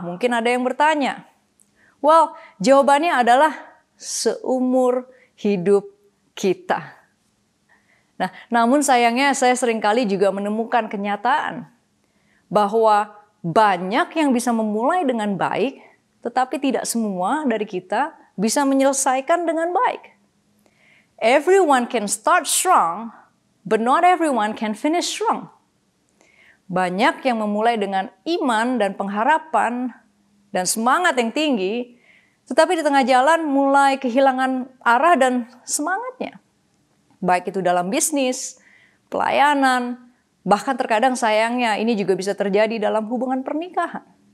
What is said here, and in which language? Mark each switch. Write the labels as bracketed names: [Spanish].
[Indonesian] Mungkin ada yang bertanya. Well, jawabannya adalah seumur hidup kita. Nah, namun sayangnya saya seringkali juga menemukan kenyataan bahwa banyak yang bisa memulai dengan baik, tetapi tidak semua dari kita bisa menyelesaikan dengan baik. [English] Everyone can start strong, but not everyone can finish strong. [Indonesian] Banyak yang memulai dengan iman dan pengharapan dan semangat yang tinggi, tetapi di tengah jalan mulai kehilangan arah dan semangatnya. Baik itu dalam bisnis, pelayanan, bahkan terkadang sayangnya ini juga bisa terjadi dalam hubungan pernikahan.